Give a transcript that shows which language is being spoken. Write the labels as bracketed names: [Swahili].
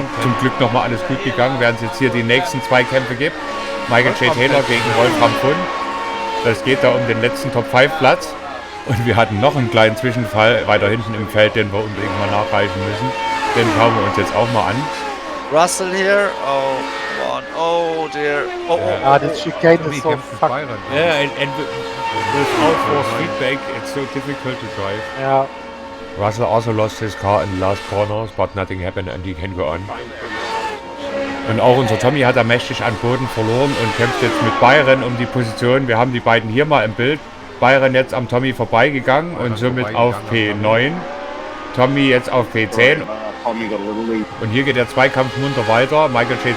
[German] Zum Glück nochmal alles gut gegangen, während es jetzt hier die nächsten 2 Kämpfe gibt. Michael J. Taylor gegen Wolfram Pfund. Das geht da um den letzten Top-5-Platz. Und wir hatten noch einen kleinen Zwischenfall weiter hinten im Feld, den wir unbedingt mal nachreichen müssen. Den schauen wir uns jetzt auch mal an. [English] Russell here. Oh, one. Oh dear. This chicane is so fucking. Yeah, and without force feedback, it's so difficult to drive. Yeah. Russell also lost his car in the last corners, but nothing happened and he can go on. [German] Und auch unser Tommy hat da mächtig an Boden verloren und kämpft jetzt mit Byron um die Position. Wir haben die beiden hier mal im Bild. Byron jetzt am Tommy vorbeigegangen und somit auf P9. Tommy jetzt auf P10. Und hier geht der Zweikampf munter weiter. Michael J.